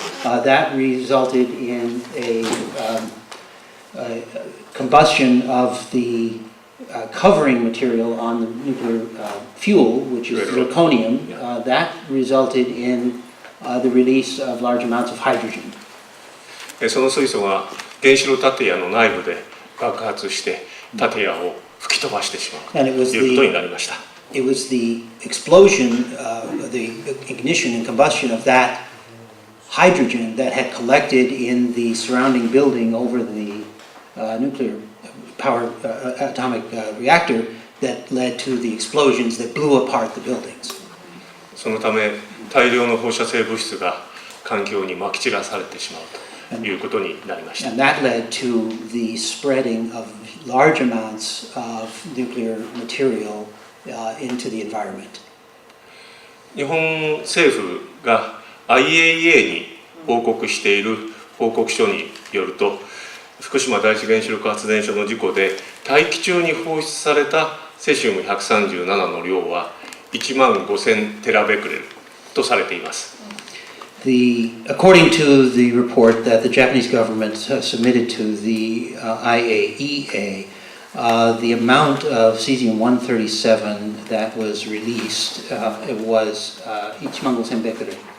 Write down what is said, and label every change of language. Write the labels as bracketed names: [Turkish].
[English] That resulted in a combustion of the covering material on the nuclear fuel, which is zirconium. That resulted in the release of large amounts of hydrogen. [Japanese] その水素が原子炉建屋の内部で爆発して建屋を吹き飛ばしてしまうということになりました。 [English] It was the explosion, the ignition and combustion of that hydrogen that had collected in the surrounding building over the nuclear power atomic reactor that led to the explosions that blew apart the buildings. [Japanese] そのため大量の放射性物質が環境にまき散らされてしまうということになりました。 [English] And that led to the spreading of large amounts of nuclear material into the environment. [Japanese] 日本政府が IAEA に報告している報告書によると、福島第一原子力発電所の事故で大気中に放出されたセシウム137の量は15,000テラベクレルとされています。 [English] According to the report that the Japanese government submitted to the IAEA, the amount of cesium-137 that was released was 15,000 becquerel.